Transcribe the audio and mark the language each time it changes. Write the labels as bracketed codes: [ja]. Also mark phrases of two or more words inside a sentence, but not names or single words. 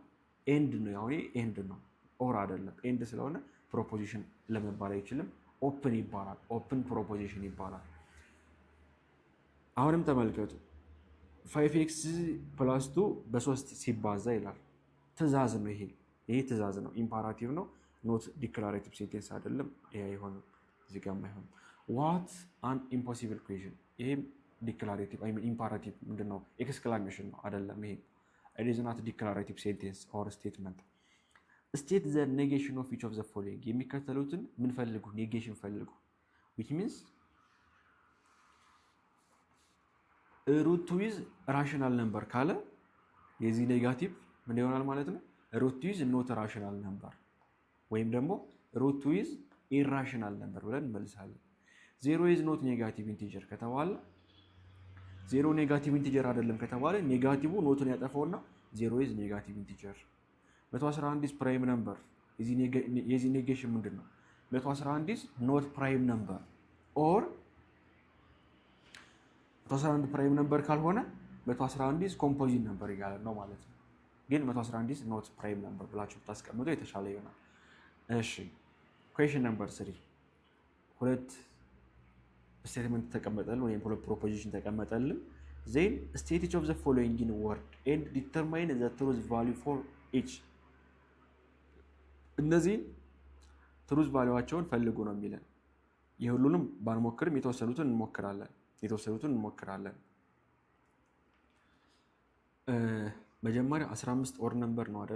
[am] ኤንድ ነው። ያው ኤንድ ነው ኦር አይደለም። ኤንድ ስለሆነ ፕሮፖዚሽን ለመባል አይችልም። ኦፕን ይባላል። [en] open proposition [am] ይባላል። አሁንም ተመልከቱ 5x ፕላስ 2 በ3 ሲባዛ ይላል። ትእዛዝ ነው ይሄ ትእዛዝ ነው። ኢምፓራቲቭ ነው። [en] not declarative sentence [am] አይደለም። ይሄ አይሆንም። እዚህ ጋር አይሆንም። [en] what an impossible question። [am] ይሄም ዲክላሬቲቭ [en] I mean imperative [am] ምንድነው? [en] ኤክስክላሜሽን ነው አይደለም። ይሄ it is not declarative sentence or statement. state the negation of each of the following. [am] የሚከተሉትን ምን ፈልጉ? ኔጌሽን ፈልጉ። [en] which means root 2 is rational number [am] ካለ የዚህ ኔጋቲቭ ምን ይሆናል ማለት ነው? [en] root 2 is not rational number [am] ወይም ደግሞ [en] root 2 is irrational number [am] ብለን እንመልሳለን። [en] 0 is not negative integer [am] ከተባለ 0 [en] negative integer [am] አይደለም ከተባለ ኔጋቲቭ ኖቱን ያጠፋውና [en] 0 is negative integer። 111 is prime number። [am] የዚህ ኔጌሽን ምንድነው? [en] 111 is not prime number or 111 prime number ካልሆነ 111 is composite number [am] እያለ ነው ማለት ነው። ግን [en] 111 is not prime number [am] ብላችሁ ብታስቀምጡ የተሻለ ይሆናል። እሺ ኩዌሽን ነምበር 3 ሁለት ስቴትመንት ተቀመጠልን ወይም ፕሮፖዚሽን ተቀመጠልን። [en] then state each of the following in word and determine the truth value for each። [am] እነዚህ [en] truth valueዋቸውን [am] ፈልጉ ነው የሚለን። የሁሉንም ባንሞክርም የተወሰኑትን እንሞክራለን። መጀመሪያ 15 ኦር ነምበር ነው አይደለ?